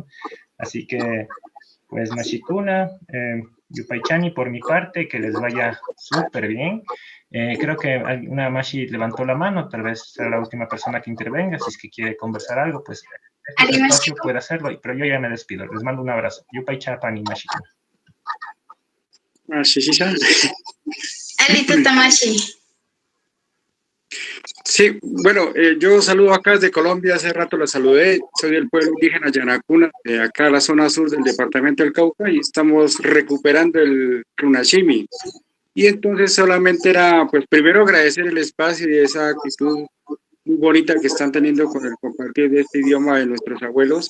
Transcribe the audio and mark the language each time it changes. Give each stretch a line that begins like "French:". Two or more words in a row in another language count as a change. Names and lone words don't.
Spanish: Así que, pues,
Quechua: Mashikuna,
Spanish: Yupay-chani, por mi parte, que les vaya súper bien. Creo que una Mashi levantó la mano, tal vez sea la última persona que intervenga. Si es que quiere conversar algo, pues este espacio puede hacerlo, pero yo ya me despido. Les mando un abrazo.
Quechua: Yupay-chapani, Mashi. Alito Tamashi.
Spanish: Sí, bueno, yo saludo acá desde Colombia, hace rato la saludé, soy del pueblo indígena Yanacuna, acá en la zona sur del departamento del Cauca, y estamos recuperando el Runashimi. Y entonces solamente era, pues primero agradecer el espacio y esa actitud muy bonita que están teniendo con el compartir de este idioma de nuestros abuelos.